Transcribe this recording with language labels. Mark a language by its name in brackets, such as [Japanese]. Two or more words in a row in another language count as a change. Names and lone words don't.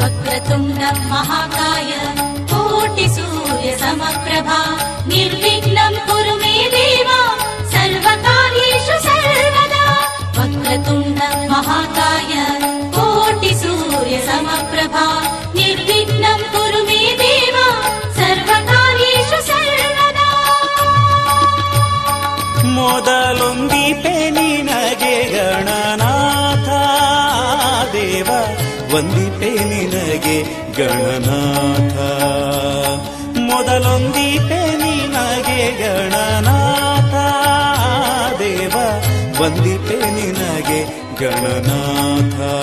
[Sanskrit] वक्रतुण्ड महाकाय कोटि सूर्य समप्रभा निर्विघ्नं कुरु मे देव सर्वकार्येषु सर्वदा। वक्रतुण्ड महाकाय कोटि सूर्य समप्रभा निर्विघ्नं कुरु मे देव सर्वकार्येषु सर्वदा। [Kannada] ಮೊದಲೊಂದಿಪೆ ನಿನಗೆ ಗಣನಾಥ ದೇವ ವಂದಿಪೆ ನಿನಗೆ ಗಣನಾಥ ಮೊದಲೊಂದಿಪೆ ನಿನಗೆ ಗಣನಾಥ ದೇವ ವಂದಿಪೆ ನಿನಗೆ ಗಣನಾಥ